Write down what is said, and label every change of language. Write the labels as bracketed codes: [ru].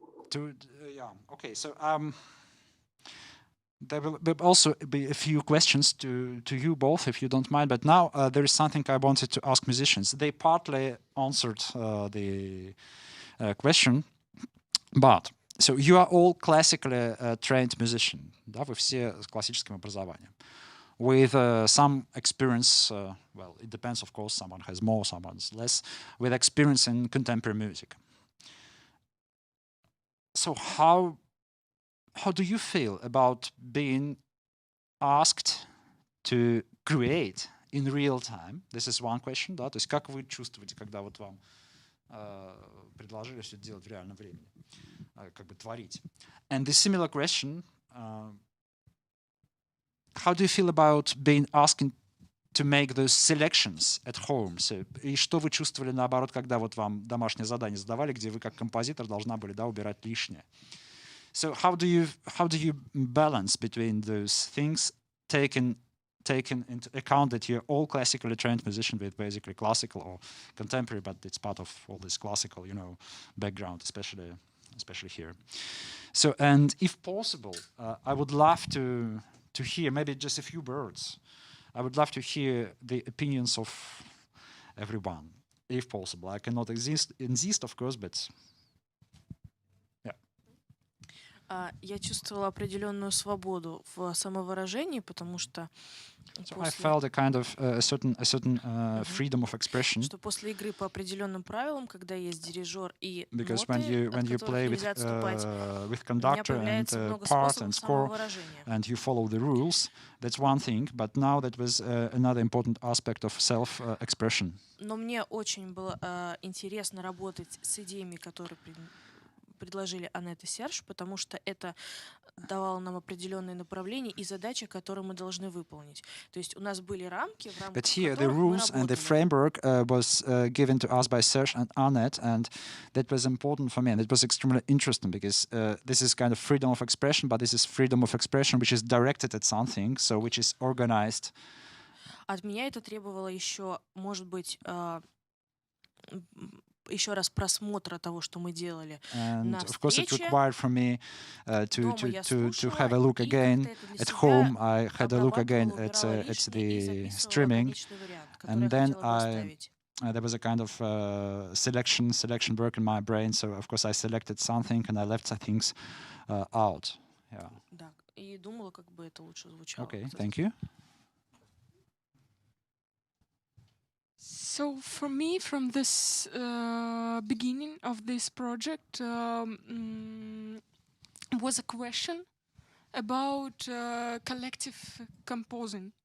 [en] Yeah. Okay. So there will also be a few questions to you both, if you don't mind. But now there is something I wanted to ask musicians. They partly answered the question, but so you are all classically trained musician. [ru] Да, вы все с классическим образованием. [en] With some experience, well, it depends, of course. Someone has more, someone less. With experience in contemporary music. So how do you feel about being asked to create in real time? This is one question, да? [ru] То есть как вы чувствуете, когда вот вам предложили все делать в реальном времени, как бы творить? [en] And the similar question, how do you feel about being asked to make those selections at home? [ru] So, и что вы чувствовали наоборот, когда вот вам домашнее задание задавали, где вы как композитор должна были, да, убирать лишнее? [en] So how do you balance between those things, taking into account that you're all classically trained musician with basically classical or contemporary, but it's part of all this classical, background, especially here. So, and if possible, I would love to hear maybe just a few words. I would love to hear the opinions of everyone, if possible. I cannot insist, of course, but. [ru] Я чувствовала определенную свободу в самовыражении, потому что [en] So I felt a kind of a certain freedom of expression. [ru] Что после игры по определенным правилам, когда есть дирижер и [en] Because [ru] ноты, [en] when you play with conductor and part and score, and you follow the rules, that's one thing. But now that was another important aspect of self-expression. [ru] Но мне очень было интересно работать с идеями, которые предложили Аннет и Серж, потому что это давало нам определенные направления и задачи, которые мы должны выполнить. То есть у нас были рамки, в рамках [en] But here the [ru] которых мы [en] rules and the framework was given to us by Serge and Annette, and that was important for me. And it was extremely interesting because this is kind of freedom of expression, but this is freedom of expression which is directed at something, so which is organized. [ru] От меня это требовало еще, может быть, еще раз просмотра того, что мы делали на [en] of course it [ru] встрече. [en] required from me to have a look again at home. I had a look again at the streaming, and then there was a kind of selection work in my brain. So of course I selected something and I left some things out. Yeah. [ru] Да, и думала, как бы это лучше звучало. [en] Okay, thank you. So for me, from this beginning of this project, was a question about collective composing.